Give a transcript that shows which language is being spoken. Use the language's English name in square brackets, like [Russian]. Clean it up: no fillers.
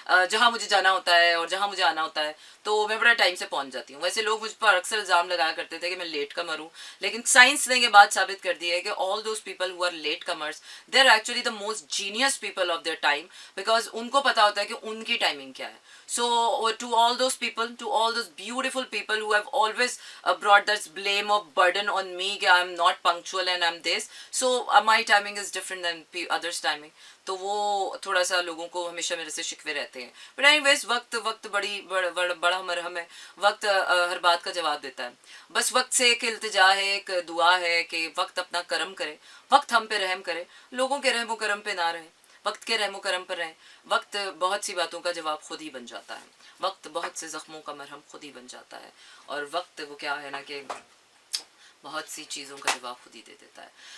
[Hindi] जहाँ मुझे जाना होता है और जहाँ मुझे आना होता है तो मैं बड़ा टाइम से पहुँच जाती हूँ। वैसे लोग मुझ पर अक्सर इल्ज़ाम लगाया करते थे कि मैं लेट कमर हूँ, लेकिन साइंस ने ये बात साबित कर दी है कि [English] all those people who are latecomers they are actually the most genius people of their time, [Hindi] because उनको पता होता है कि उनकी टाइमिंग क्या है। [English] So to all those people, to all those beautiful people who have always brought this blame of burden on me कि I'm not punctual and I'm this, so my timing is different than others timing, [Hindi] तो वो थोड़ा सा लोगों को हमेशा मेरे से शिकवे रहते हैं। बट एनीवेज वक्त बड़ा मरहम है। वक्त हर बात का जवाब देता है। बस वक्त से एक इल्तिजा है, एक दुआ है कि वक्त अपना करम करे, वक्त हम पे रहम करे, लोगों के रहमो करम पे ना रहे, वक्त के रहमो करम पर रहें। वक्त बहुत सी बातों का जवाब खुद ही बन जाता है, वक्त बहुत से ज़ख्मों का मरहम खुद ही बन जाता है, और वक्त वो क्या है ना कि बहुत सी चीज़ों का जवाब खुद ही दे देता है।